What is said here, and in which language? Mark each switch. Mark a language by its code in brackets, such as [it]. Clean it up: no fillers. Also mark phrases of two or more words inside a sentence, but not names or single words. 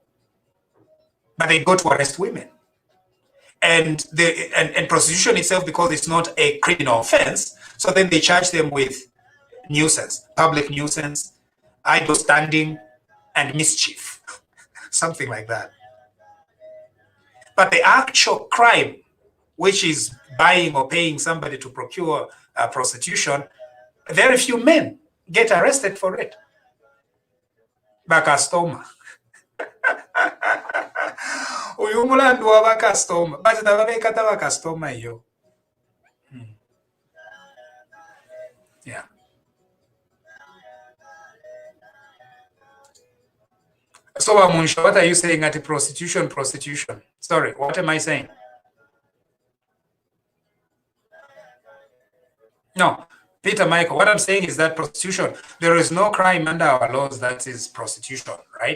[en] But they go to arrest women. And prostitution itself, because it's not a criminal offense, so then they charge them with nuisance, public nuisance, idle standing, and mischief, something like that. But the actual crime, which is buying or paying somebody to procure prostitution, Very few men get arrested for it. [bem] Bakastoma. Uyu mulandu wa bakastoma. Bati tababekata bakastoma iyo. [en] Yeah. So, Munsho, what are you saying at prostitution? Sorry, what am I saying? No, Peter Michael, what I'm saying is that prostitution, there is no crime under our laws that is prostitution, right?